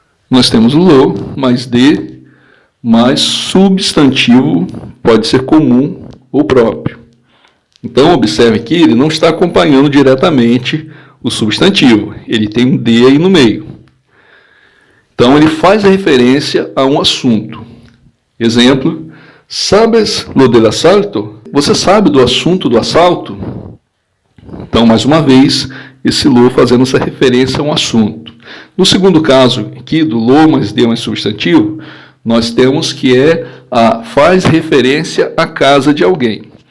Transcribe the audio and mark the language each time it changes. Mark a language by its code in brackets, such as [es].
[pt] Nós temos o lo mais de, mais substantivo, pode ser comum ou próprio. Então, observe que ele não está acompanhando diretamente o substantivo. Ele tem um de aí no meio. Então, ele faz a referência a um assunto. [es] Exemplo, ¿sabes lo del asalto? [pt] Você sabe do assunto do assalto? Então, mais uma vez, esse lo fazendo essa referência a um assunto. No segundo caso, aqui do lo mais de mais substantivo, nós temos que faz referência à casa de alguém.